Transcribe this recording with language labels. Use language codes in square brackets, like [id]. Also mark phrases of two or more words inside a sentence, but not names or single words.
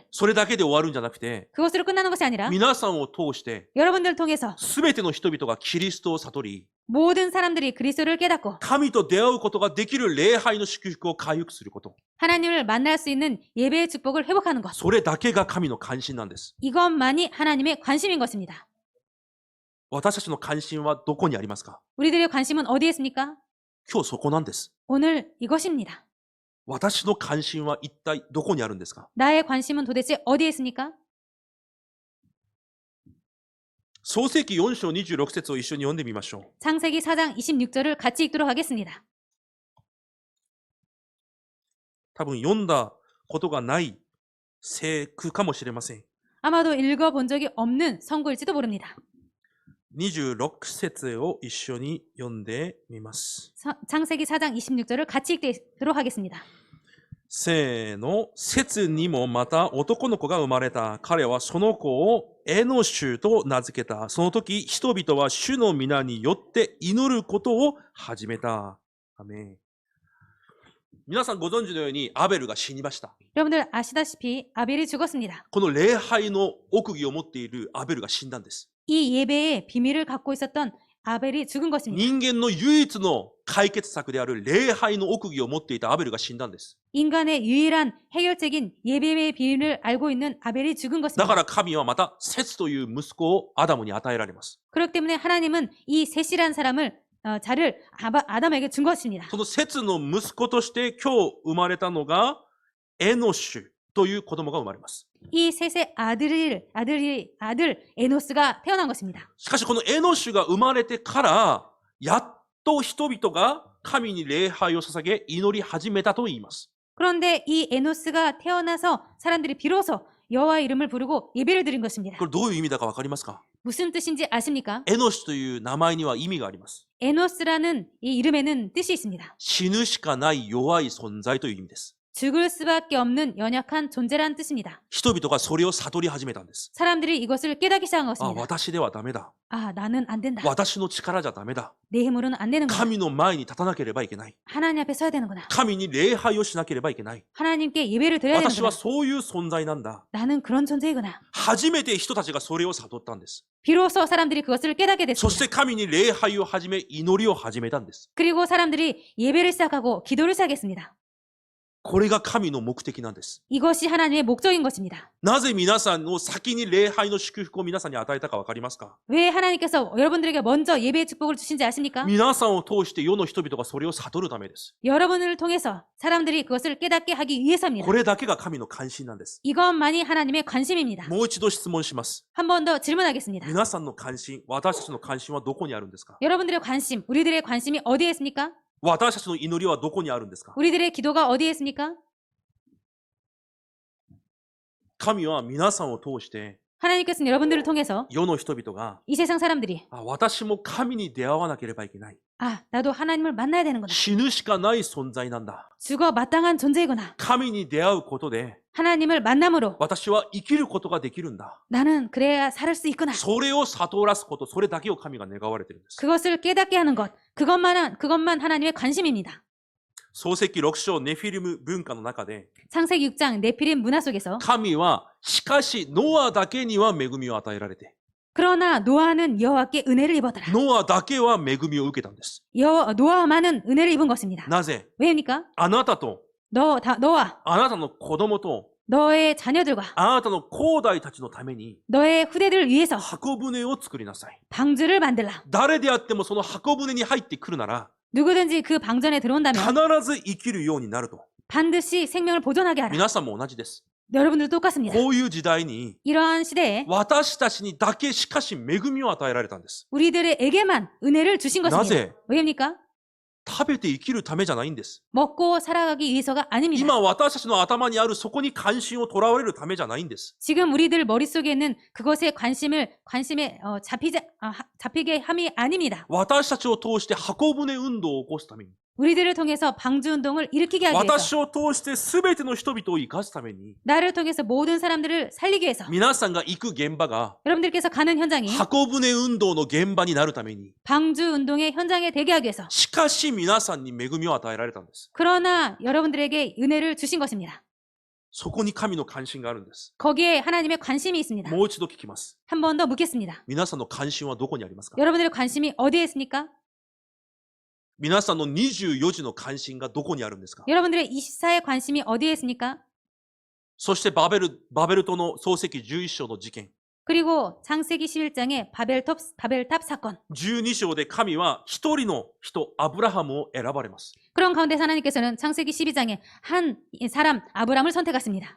[ja] それだけで終わるんじゃなくて、 [ko] 그것으로 끝나는 것이 아니라 [ja] 皆さんを通して、 [ko] 여러분들을 통해서 [ja] すべての人々がキリストを悟り、 [ko] 모든 사람들이 그리스도를 깨닫고 [ja] 神と出会うことができる礼拝の祝福を回復すること。 [ko] 하나님을 만날 수 있는 예배의 축복을 회복하는 것. [ja] それだけが神の関心なんです。 [ko] 이것만이 하나님의 관심인 것입니다. [ja] 私たちの関心はどこにありますか？ [ko] 우리들의 관심은 어디에 있습니까? [ja] 今日そこなんです。 [ko] 오늘 이것입니다. [ja] 私の関心は一体どこにあるんですか？ [ko] 나의 관심은 도대체 어디에 있습니까? [ja] 創世記4章26節を一緒に読んでみましょう。 [ko] 창세기 4장 26절을 같이 읽도록 하겠습니다. [ja] 多分読んだことがない聖句かもしれません。 [ko] 아마도 읽어본 적이 없는 성구일지도 모릅니다. [ja] 26 節を一緒に読んでみます。 [ko] 창세기 4장 26절을 같이 읽도록 하겠습니다. [ja] せーの、節にもまた男の子が生まれた。彼はその子をエノシュと名付けた。その時、人々は主の皆によって祈ることを始めた。アメン。皆さんご存知のようにアベルが死にました。 [ko] 여러분들 아시다시피 아벨이 죽었습니다. [ja] この礼拝の奥義を持っているアベルが死んだんです。 [ko] 이 예배의 비밀을 갖고 있었던 아벨이 죽은 것입니다. [ja] 人間の唯一の解決策である礼拝の奥義を持っていたアベルが死んだんです。 [ko] 인간의 유일한 해결책인 예배의 비밀을 알고 있는 아벨이 죽은 [ja] だ [ko] 것입니다. [ja] から神はまたセツという息子をアダムに与えられます。 [ko] 그렇기 때문에 하나님은 이 셋이란 사람을 자를 아담에게 준 것입니다. [ja] そのセツの息子として今日生まれたのがエノシュという子供が生まれます。 [ko] 이 셋의 아들 에노스가 태어난 것입니다. [ja] しかしこのエノシュが生まれてからやっと人々が神に礼拝を捧げ祈り始めたと言います。 [ko] 그런데 이 에노스가 태어나서 사람들이 비로소 여호와 이름을 부르고 예배를 드린 것입니다. [ja] これどういう意味だかわかりますか？ [ko] 무슨 뜻인지 아십니까? [ja] エノシという名前には意味があります。 [ko] 에노스라는 이 이름에는 뜻이 있습니다. [ja] 死ぬしかない弱い存在という意味です。 [ko] 죽을 수밖에 없는 연약한 존재란 뜻입니다. [ja] 人々がそれを悟り始めたんです。 [ko] 사람들이 이것을 깨닫기 시작한 [ja] あ、 [ko] 것입니다. [ja] 私ではダメだ。 [ko] 아, 나는 안 된다. [ja] 私の力じゃダメだ。 [ko] 내 힘으로는 안 되는구나. [ja] 神の前に立たなければいけない。 [ko] 하나님 앞에 서야 되는구나. [ja] 神に礼拝をしなければいけない。 [ko] 하나님께 예배를 드려야 [ja] 私 [ko] 되는구나. [ja] はそういう存在なんだ。 [ko] 나는 그런 존재이구나. [ja] 初めて人たちがそれを悟ったんです。 [ko] 비로소 사람들이 그것을 깨닫게 [ja] そし [ko] 됐습니다. [ja] て神に礼拝を始め、祈りを始めたんです。 [ko] 그리고 사람들이 예배를 시작하고 기도를 시작했습니다. [ja] これが神の目的なんです。 [ko] 이것이 하나님의 목적인 것입니다. [ja] なぜ皆さんの先に礼拝の祝福を皆さんに与えたかわかりますか？ [ko] 왜 하나님께서 여러분들에게 먼저 예배의 축복을 주신지 아십니까? [ja] 皆さんを通して世の人々がそれを悟るためです。 [ko] 여러분을 통해서 사람들이 그것을 깨닫게 하기 위해서입니다. [ja] これだけが神の関心なんです。 [ko] 이것만이 하나님의 관심입니다. [ja] もう一度質問します。 [ko] 한 번 더 질문하겠습니다. [ja] 皆さんの関心、私たちの関心はどこにあるんですか？ [ko] 여러분들의 관심, 우리들의 관심이 어디에 있습니까? [ja] 私たちの祈りはどこにあるんですか？ [ko] 우리들의 기도가 어디에 있습니까? [ja] 神は皆さんを通して [ko] 하나님께서는 여러분들을 통해서 [ja] 世の人々が [ko] 이 세상 사람들이 [ja] あ、私も神に出会わなければいけない。 [ko] 아, 나도 하나님을 만나야 되는구나. [ja] 死ぬしかない存在なんだ。 [ko] 죽어 마땅한 존재이구나. [ja] 神に出会うことで [ko] 하나님을 만남으로 [ja] 私は生きることができるんだ。 [ko] 나는 그래야 살 수 있구나. [ja] それを悟らすこと、それだけを神が願われているんです。 [ko] 그것을 깨닫게 하는 것, 그것만 하나님의 관심입니다. [ja] 創世記6章ネフィリム文化の中で [ko] 창세기 6장 네피림 문화 속에서 [ja] 神はしかしノアだけには恵みを与えられて [ko] 그러나 노아는 여호와께 은혜를 입었더라. [ja] ノアだけは恵みを受けたんです。 [ko] 노아만은 은혜를 입은 것입니다. [ja] なぜ [ko] 왜입니까? [ja] あなたと [ko] 너와 [ja] あなたの子供と [ko] 너의 자녀들과 [ja] あなたの後代たちのために [ko] 너의 후대들을 위해서 [ja] 箱舟を作りなさい。 [ko] 방주를 만들라. [ja] 誰であってもその箱舟に入ってくるなら [ko] 누구든지 그 방전에 [ja] 必 [ko] 들어온다면 [ja] ず生きるようになると。 [ko] 반드시 생명을 보존하게 하라. [ja] 皆さんも同じです。 [ko] 여러분들도 똑같습니다. [ja] こういう時代に [ko] 이러한 시대에 [ja] 私たちにだけしかし恵みを与えられたんです。 [ko] 우리들에게만 은혜를 주신 [ja] な [ko] 것입니다. [ja] ぜ [ko] 왜입니까? [ja] 食べて生きるためじゃないんです。 [ko] 먹고 살아가기 위해서가 아닙니다. [ja] 今私たちの頭にあるそこに関心をとらわれるためじゃないんです。 [ko] 지금 우리들 머릿속에 있는 그것에 관심에 잡히게 함이 아닙니다. [ja] 私たちを通して箱舟運動を起こすために、 [ko] 우리들을 통해서 방주 運動을 일으키게 하기 위해서 [ja] 私を通して全ての人々を生かすために、 [ko] 나를 통해서 모든 사람들을 살리기 위해서 [ja] 皆さんが行く現場が [ko] 여러분들께서 가는 현장이 [ja] 箱舟運動の現場になるために、 [ko] 방주 운동의 현장에 되게 하기 위해서 [ja] しかし皆さんに恵みを与えられたんです。 [ko] 그러나 여러분들에게 은혜를 주신 것입니다. [ja] そこに神の関心があるんです。 [ko] 거기에 하나님의 관심이 있습니다. [ja] もう一度聞きます。 [ko] 한 번 더 묻겠습니다. [ja] 皆さんの関心はどこにありますか？ [ko] 여러분들의 관심이 어디에 있습니까? [ja] 皆さんの24時の関心がどこにあるんですか？ [ko] 여러분들의 24의 관심이 어디에 있습니까? [ja] そしてバベル島の漱石11章の事件。 [ko] 그리고 창세기 11장의 바벨탑 사건. [ja] 12 章で神は一人の人、アブラハムを選ばれます。 [ko] 그런 가운데서 하나님께서는 창세기 12장에 한 사람 아브람을 선택하십니다.